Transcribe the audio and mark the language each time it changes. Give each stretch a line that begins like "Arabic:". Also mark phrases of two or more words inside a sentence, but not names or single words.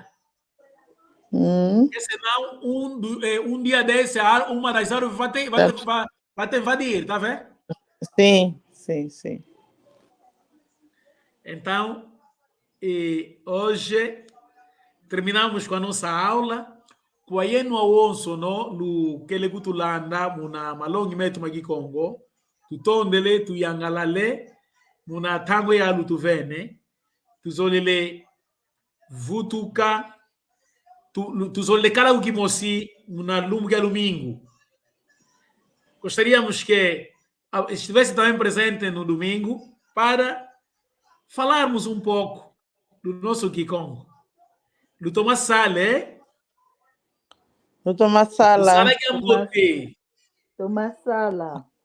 Portuguese: Porque senão, um dia desse, uma das árvores vai te invadir, tá vendo? Sim. Então, hoje terminamos com a nossa aula.
Kongo: Kwaye no awonso no kele kutulanda muna malongi metu magikongo tutondele tuyangalale muna tango ya lutuvene tuzolele vutuka tuzolele kala ukimosi muna lumu ya lumingo.
Portuguese: Gostaríamos que estivesse também presente no domingo para falarmos um pouco do nosso Kikongo. Do Thomas Sale, Thomas Sala. Thomas Sala.